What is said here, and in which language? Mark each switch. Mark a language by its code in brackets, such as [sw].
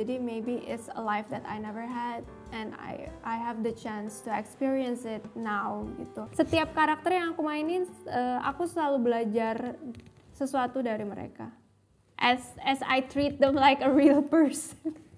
[en] Jadi maybe it's a life that I never had and I have the chance to experience it now gitu. [id] Setiap karakter yang aku mainin, aku selalu belajar sesuatu dari mereka. [en] As I treat them like a real person.